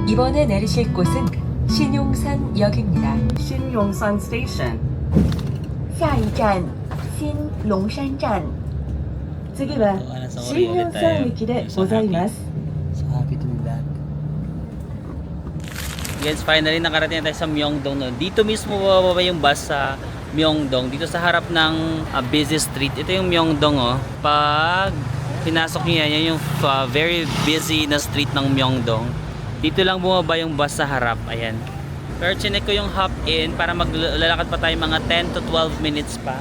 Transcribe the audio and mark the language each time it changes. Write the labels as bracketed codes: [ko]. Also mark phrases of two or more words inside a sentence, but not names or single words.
[ko] 이번에 내리실 곳은 신용산역입니다. [en] 신용산 Station. [zh] 下一站新龙山站。 [ja] 次は新용산駅でございます。 [en] So happy to be back. Yes, finally [tl] nakarating na tayo sa [en] Myeongdong. No? [tl] Dito mismo bababa yung bus sa Myeongdong. Dito sa harap ng [en] busy street. [tl] Ito yung Myeongdong. Oh. Pag pinasok nyo yan, yan yung [en] very busy [tl] na street ng Myeongdong. Dito lang bumaba yung bus sa harap. Ayan. Pero chinek ko yung [en] hop in [tl] para maglalakad pa tayo mga 10 to 12 minutes pa.